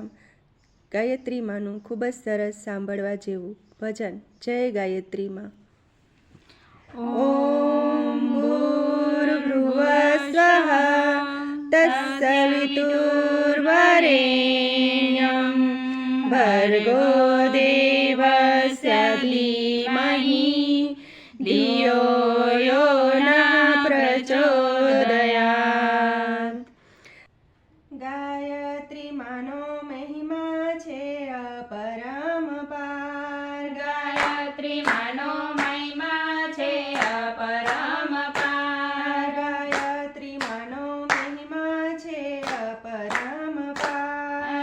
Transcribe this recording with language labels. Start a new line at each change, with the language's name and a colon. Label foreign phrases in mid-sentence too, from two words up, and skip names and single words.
Gujarati: ગાયત્રી માનું ખૂબ જ સરસ સાંભળવા જેવું ભજન। જય ગાયત્રી માં।
Sanskrit: ओम भूर्भुवः तत्सवितुर्वरेण्यं भर्गो देवस्य धीमहि धियो यो न प्रचोदयात्।
Gujarati: ગાયત્રી માનો મહિમા છે અપરંપાર। ગાયત્રી માનો મહિમા છે અપરંપાર। ગાયત્રી માનો મહિમા છે અપરંપાર।